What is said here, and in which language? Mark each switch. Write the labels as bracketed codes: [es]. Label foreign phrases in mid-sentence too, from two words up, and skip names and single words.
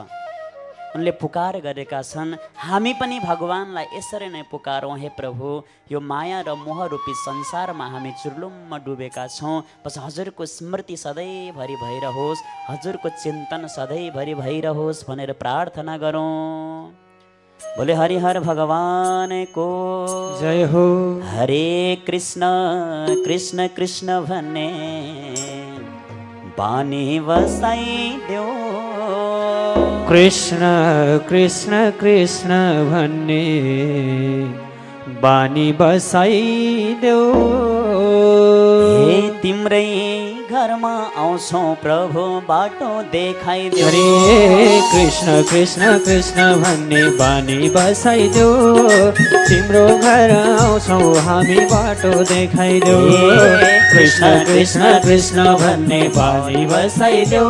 [ne] उनले पुकार गरेका छन्, हामी पनि भगवानलाई यसरी नै पुकारौँ, हे प्रभु, यो माया र मोह रूपी संसारमा हामी चुर्लुममा डुबेका छौँ, बस हजुरको स्मृति सधैँभरि भइरहोस्, हजुरको चिन्तन सधैँभरि भइरहोस् भनेर प्रार्थना गरौँ। [hi] बोले हरिहर भगवान को जय हो। [ne] हरे कृष्ण कृष्ण कृष्ण भन्ने बानी बसाइदेऊ, कृष्ण कृष्ण कृष्ण भन्ने बानी बसाइदेऊ, हे तिम्रै घरमा आउँछौ प्रभु बाटो देखाइदेऊ। हरे कृष्ण कृष्ण कृष्ण भन्ने बानी बसाइदेऊ। तिम्रो घर आउँछौ हामी बाटो देखाइदेऊ। कृष्ण कृष्ण कृष्ण भन्ने बानी बसाइदेऊ।